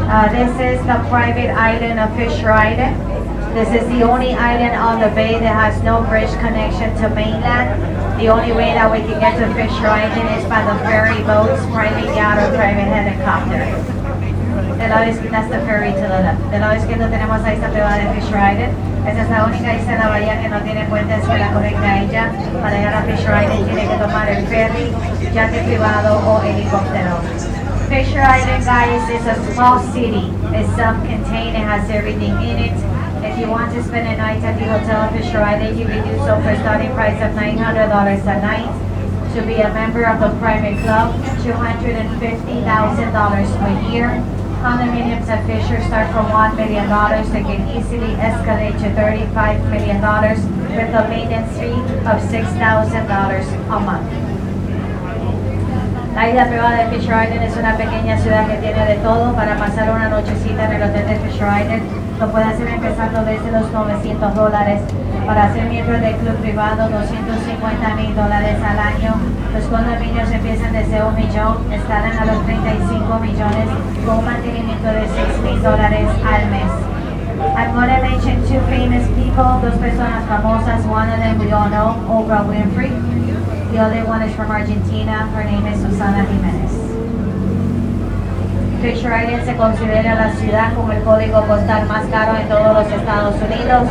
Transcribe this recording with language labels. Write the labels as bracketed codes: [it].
[en] This is the private island of Fisher Island. This is the only island on the bay that has no bridge connection to mainland. The only way that we can get to Fisher Island is by the ferry boats, private yacht or private helicopter. [es] Del lado izquierdo, [en] that's the ferry to the left. [es] Del lado izquierdo tenemos la isla privada de Fisher Island. Esa es la única isla de la bahía que no tiene puente hacia la correcta a ella. Para llegar a Fisher Island tiene que tomar el ferry, yate privado o helicóptero. [en] Fisher Island, guys, is a small city. It's self-contained. It has everything in it. If you want to spend a night at the hotel Fisher Island, you can do so for a starting price of $900 a night. To be a member of the private club, $250,000 per year. Condominiums at Fisher start from $1 million. They can easily escalate to $35 million with a maintenance fee of $6,000 a month. [es] La isla privada de Fisher Island es una pequeña ciudad que tiene de todo para pasar una nochecita en el hotel de Fisher Island. Lo puede hacer empezando desde los $900. Para ser miembro del club privado, $250,000 al año. Los condominios empiezan desde $1 millón, escalan a los 35 millones con un mantenimiento de $6,000 al mes. [en] I'm going to mention two famous people, [es] dos personas famosas. [en] One of them we all know, Oprah Winfrey. The other one is from Argentina. Her name is Susana Jimenez. [es] Fisher Island se considera la ciudad con el código postal más caro en todos los Estados Unidos.